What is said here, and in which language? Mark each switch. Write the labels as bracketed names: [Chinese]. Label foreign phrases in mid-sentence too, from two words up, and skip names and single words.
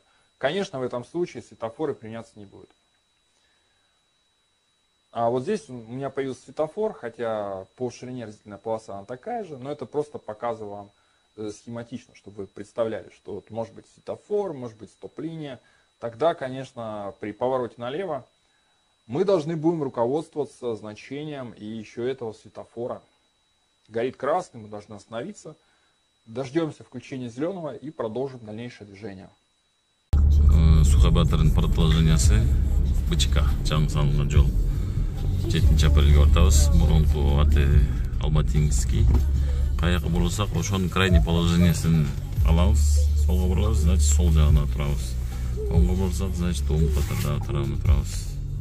[Russian] Конечно, в этом случае светофоры применяться не будут. А вот здесь у меня появился светофор, хотя по ширине разделительная полоса она такая же, но это просто показываю вам схематично, чтобы вы представляли, что вот может быть светофор, может быть стоп-линия. Тогда, конечно, при повороте налево мы должны будем руководствоваться значением и еще этого светофора. Горит красный, мы должны остановиться, дождемся включения зеленого и продолжим дальнейшее движение. [Kyrgyz] Сухобатордун продолжениясы Бычка, жаңы салынган жол. 7-чи апрелге ортабыз. Мурунку аты Алматинский. Каяка бурулсак, ошонун [Russian] крайний положениясын [Kyrgyz] алабыз. Солго бурабыз, значит, сол жагына турабыз. Оңго бурсак, значит, оң катарда турабыз.